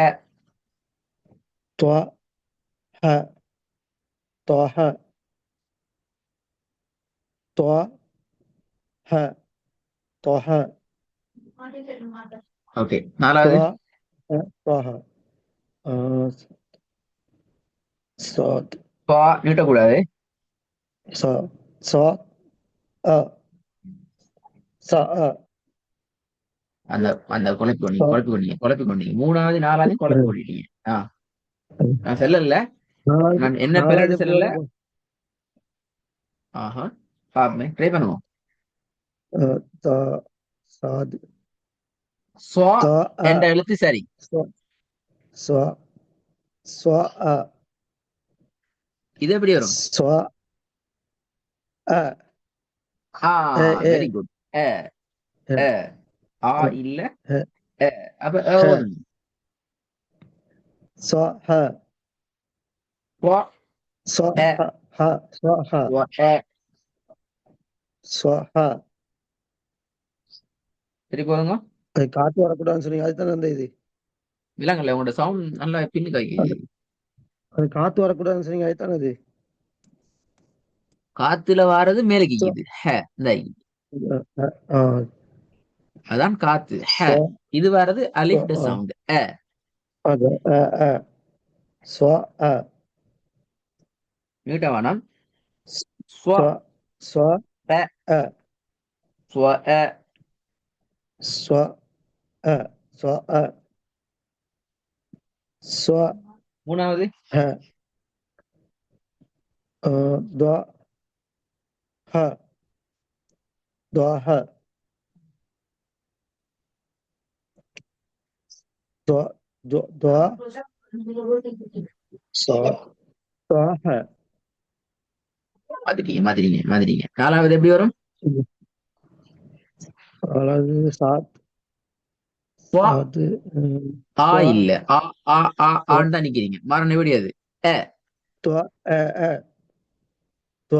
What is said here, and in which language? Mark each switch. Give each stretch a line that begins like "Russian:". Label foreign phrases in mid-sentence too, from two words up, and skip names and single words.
Tamil: த ஹ தஹ. த ஹ தஹ. ஓகே, த நாலாவது. ஹ தஹ. صاد பா நீட்டக்கூடாது.
Arabic: ص صاد أ صاء
Tamil: அந்த அந்த குழப்பி கொண்டீங்க,
Arabic: ص
Tamil: குழப்பி கொண்டீங்க, குழப்பி கொண்டீங்க. மூணாவது நாலாவது குழப்பி கொண்டிட்டீங்க. ஆ நான் செல்லல, நாலாவது நான் என்ன நாலாவது பேருன்னு எப்படி செல்லல. வரும்? ஆஹா, பாப்போமே, ட்ரை பண்ணுவோம்.
Arabic: த صاد ஸ்வா த أ
Tamil: என்ற எழுத்து சரி.
Arabic: ص ص صاء
Tamil: இது எப்படி வரும்?
Arabic: صاء ஆ إيه
English: very good.
Tamil: அ
Arabic: إيه அ ஆ إيه
Tamil: இல்ல
Arabic: إيه
Tamil: அ. அப்ப
Arabic: ح
Tamil: ஓதுங்க.
Arabic: صاء ح ஸ்வா صاء அ ح ح صاء ح ஸ்வா அ. صاء ح.
Tamil: திருப்பி போதுங்க. அது காத்து வரக்கூடாதுன்னு சொன்னீங்க, அதுதானே அந்த இது. விலங்கல்ல உங்களோட சவுண்ட் நல்லா பின்னுக்கு அது வைக்குது. அது காத்து வரக்கூடாதுன்னு சொன்னீங்க, அதுதானே அது. காத்துல வாரது மேலுக்கு
Arabic: ص
Tamil: இருக்குது. ஹ இந்த ஆ அதான் காத்து. ஹ
Arabic: ص
Tamil: இது வாரது
Arabic: ص
Tamil: அலிஃப் ட சவுண்ட். அ அது அ صاء நீட்ட வேணாம்.
Arabic: ص ஸ்வ ص அ أ ஸ்வ அ. ص أ ص أ ص
Tamil: மூணாவது.
Arabic: ه ض ح ض ح ض ض ض ص ص ح.
Tamil: மாதிரிங்க மாதிரிங்க மாதிரிங்க. நாலாவது எப்படி வரும்? அதாவது சாத் ஸ்வ அது ஆ ஸ்வ இல்ல ஆ ஆ ஆ ஸ்வ ஆன்னு தான் நிக்கிறீங்க. மரணம் எப்படி அது? அ த்வ அ அ த்வ